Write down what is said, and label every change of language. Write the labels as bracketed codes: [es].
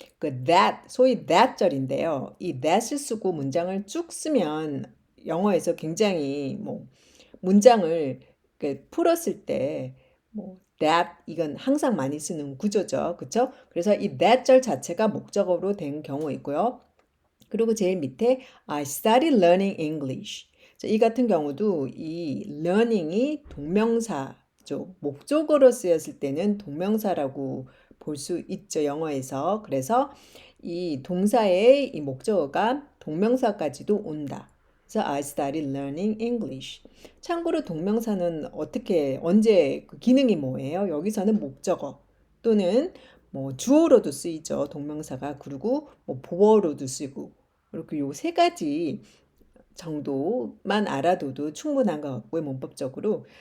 [ko] 그 that, 소위 that 절인데요. 이 that을 쓰고 문장을 쭉 쓰면 영어에서 굉장히 뭐 문장을 풀었을 때 뭐 that 이건 항상 많이 쓰는 구조죠. 그렇죠? 그래서 이 that 절 자체가 목적어로 된 경우 있고요. 그리고 제일 밑에 [en] I started learning English. [ko] 자, 이 같은 경우도 이 learning이 동명사죠. 목적어로 쓰였을 때는 동명사라고 볼 수 있죠, 영어에서. 그래서 이 동사의 이 목적어가 동명사까지도 온다. 그래서 [en] I started learning English. [ko] 참고로 동명사는 언제 그 기능이 뭐예요? 여기서는 목적어 또는 뭐 주어로도 쓰이죠. 동명사가. 그리고 뭐 보어로도 쓰고. 이렇게 요 세 가지 정도만 알아둬도 충분한 것 같고요, 문법적으로.